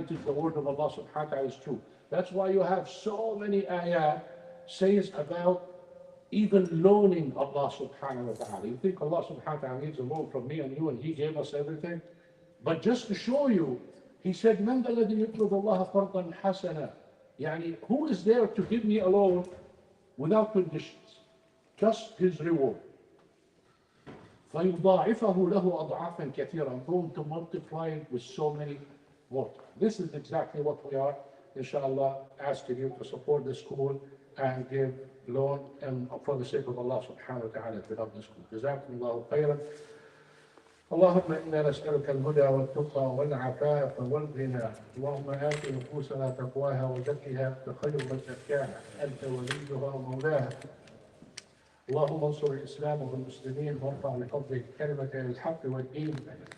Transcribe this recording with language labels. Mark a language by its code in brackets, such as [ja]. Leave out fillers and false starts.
[en] It is the word of Allah subhanahu wa ta'ala is true. That's why you have so many ayat says about even loaning Allah subhanahu wa ta'ala. You think Allah subhanahu wa ta'ala needs a loan from me and you and He gave us everything? But just to show you, He said, [ar] مَنْ ذَا الَّذِي يُقْرِضُ اللَّهَ قَرْضًا حَسَنًا. [en] Yani, who is there to give me a loan without conditions? Just His reward. [ar] فَيُضَاعِفَهُ لَهُ أَضْعَافًا كَثِيرًا. [en] I'm going to multiply it with so many more. This is exactly what we are, inshallah, asking you to support the school and give loan and for the sake of Allah subhanahu wa ta'ala to help the school. [ar] جزاكم الله خيرا. اللهم إنا نسألك الهدى والتقى والعفاف والغنى. اللهم آت نفوسنا تقواها وزكها أنت خير من زكاها أنت وليها ومولاها. اللهم انصر الإسلام والمسلمين وارفع بفضلك كلمة الحق والدين.